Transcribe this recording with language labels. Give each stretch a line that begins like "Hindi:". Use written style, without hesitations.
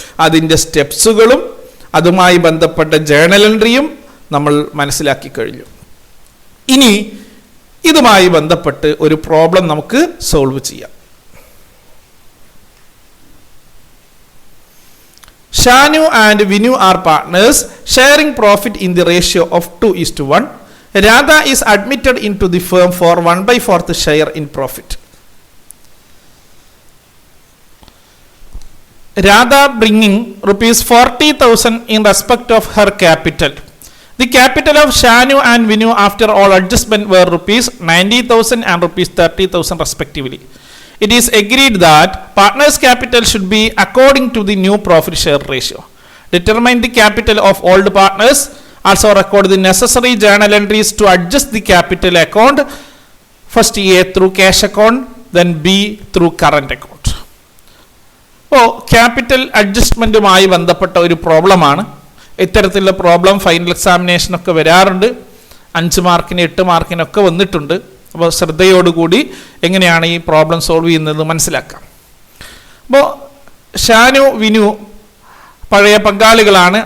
Malayalam: അതിൻ്റെ സ്റ്റെപ്സുകളും അതുമായി ബന്ധപ്പെട്ട ജേണൽ എൻട്രിയും നമ്മൾ മനസ്സിലാക്കി കഴിഞ്ഞു. ഇനി ഇതുമായി ബന്ധപ്പെട്ട് ഒരു പ്രോബ്ലം നമുക്ക് സോൾവ് ചെയ്യാം.
English: Shanu and Vinu are partners sharing profit in the ratio of 2:1. Radha is admitted into the firm for 1/4 share in profit. Radha bringing rupees 40,000 in respect of her capital. The capital of Shanu and Vinu after all adjustment were rupees 90,000 and rupees 30,000 respectively. It is agreed that partners' capital should be according to the new profit share ratio. Determine the capital of old partners. Also record the necessary journal entries to adjust the capital account. First A through cash account, then B through current account.
Malayalam: അപ്പോൾ capital അഡ്ജസ്റ്റ്മെൻറ്റുമായി ബന്ധപ്പെട്ട ഒരു പ്രോബ്ലമാണ്. ഇത്തരത്തിലുള്ള problem final എക്സാമിനേഷനൊക്കെ വരാറുണ്ട്. 5 മാർക്കിന് 8 മാർക്കിനൊക്കെ വന്നിട്ടുണ്ട്. അപ്പോൾ ശ്രദ്ധയോടുകൂടി എങ്ങനെയാണ് ഈ പ്രോബ്ലം സോൾവ് ചെയ്യുന്നത് മനസ്സിലാക്കാം. അപ്പോൾ ഷാനു വിനു പഴയ പങ്കാളികളാണ്.